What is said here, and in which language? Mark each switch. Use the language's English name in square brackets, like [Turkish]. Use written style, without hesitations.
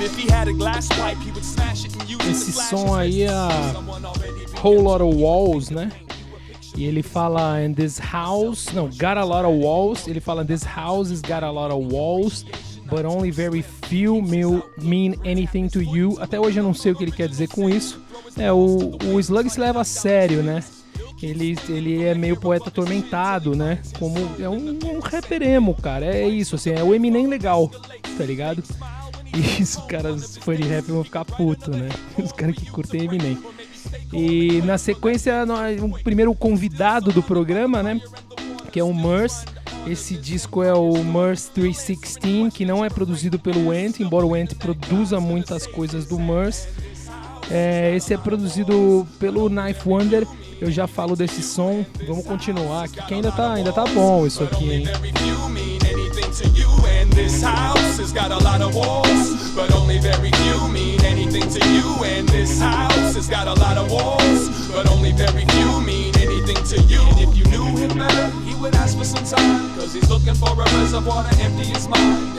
[English] If he had a glass pipe, he would smash it and use it. [Portuguese] Esse som aí é a Whole Lot of Walls, né? E ele fala [English] in this house, [Portuguese] não, [English] got a lot of walls. [Portuguese] Ele fala [English] this house has got a lot of walls, but only very few mean anything to you. [Portuguese] Até hoje eu não sei o que ele quer dizer com isso. O Slug se leva a sério, né? Ele é meio poeta atormentado, né? Como é um rapper emo, cara. É isso, assim, é o Eminem legal, tá ligado? E isso, cara, os fãs de rap vão ficar puto, né? Os caras que curtem Eminem. E na sequência, o primeiro convidado do programa, né? Que é o Murs. Esse disco é o Murs 316, que não é produzido pelo Ant, embora o Ant produza muitas coisas do Murs. Esse é produzido pelo Knife Wonder. Eu já falo desse som. Vamos continuar aqui, que ainda tá bom isso aqui, hein? [English] This house has got a lot of walls, but only very few mean anything to you. And this house has got a lot of walls, but only very few mean anything to you. And if you knew him better, he would ask for some time, cause he's looking for a reservoir to empty his mind.